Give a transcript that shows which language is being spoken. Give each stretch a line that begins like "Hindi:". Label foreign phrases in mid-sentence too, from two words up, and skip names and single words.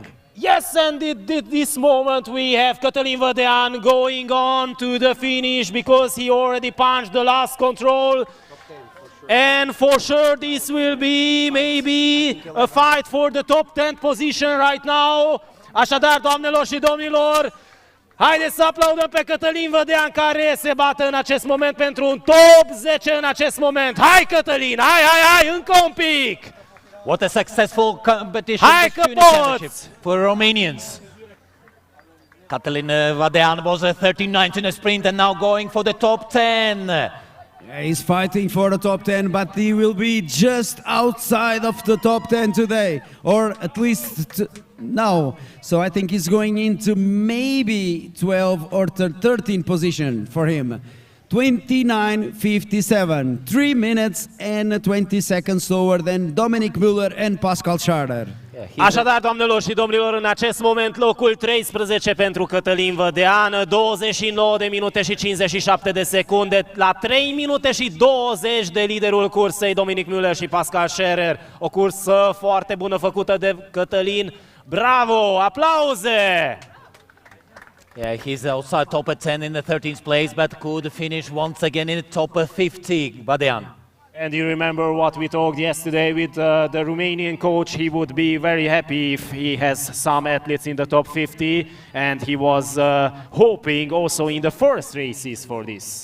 English: Yes, and at this moment we have Cătălin Vădean going on to the finish because he already punched the last control. And for sure this will be maybe a fight for the top 10 position right now.
Romanian: Așadar, doamnelor și domnilor, haideți să aplaudăm pe Cătălin Vădean care se bate în acest moment pentru un top 10 în acest moment. Hai Cătălin, hai, încă un pic!
English: What a successful competition for Romanians. Cătălin Vădean was 39th in the sprint and now going for the top 10. Yeah, he's fighting for the top 10, but he will be just outside of the top 10 today, or at least now. So I think he's going into maybe 12 or 13 position for him. 29:57, 3 minutes and 20 seconds slower than Dominik Müller and Pascal Scharer.
Romanian: Așadar, doamnelor și domnilor, în acest moment locul 13 pentru Cătălin Vădean, 29 de minute și 57 de secunde, la 3 minute și 20 de liderul cursei Dominik Müller și Pascal Scharer. O cursă foarte bună făcută de Cătălin. Bravo! Aplauze!
English: Yeah, he's outside top 10 in the 13th place, but could finish once again in the top 50, Vădean. And you remember what we talked yesterday with the Romanian coach. He would be very happy if he has some athletes in the top 50, and he was hoping also in the first races for this.